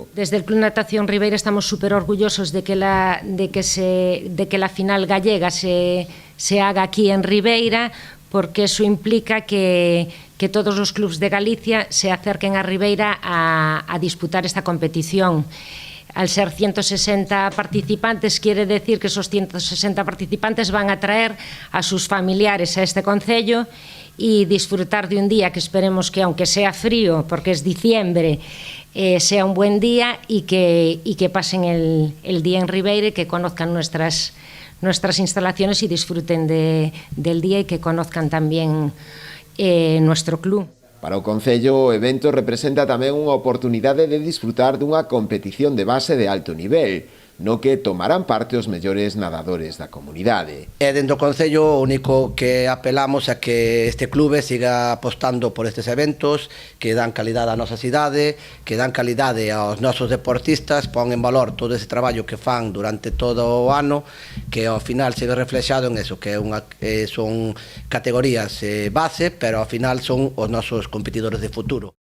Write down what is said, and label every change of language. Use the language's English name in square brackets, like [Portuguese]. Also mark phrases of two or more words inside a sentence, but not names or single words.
[Spanish] Desde el Club Natación Ribeira estamos súper orgullosos de que la final gallega se haga aquí en Ribeira, porque eso implica que todos [Galician] os clubs [Spanish] de Galicia se acerquen a Ribeira a disputar esta competición. Al ser 160 participantes, quiere decir que esos 160 participantes van a traer a sus familiares a este concello y disfrutar de un día que esperemos que, aunque sea frío, porque es diciembre, sea un buen día y que pasen el día en Ribeira y que conozcan nuestras instalaciones y disfruten del día y que conozcan también nuestro club. [Galician] Para o Concello, o evento representa tamén unha oportunidade de disfrutar dunha competición de base de alto nivel, no que tomarán parte os mellores nadadores da comunidade. E dentro do Concello o único que apelamos é que este clube siga apostando por estes eventos que dan calidade á nosa cidade, que dan calidade aos nosos deportistas, pon en valor todo ese traballo que fan durante todo o ano, que ao final se ve reflexado en eso, que son categorías base, pero ao final son os nosos competidores de futuro.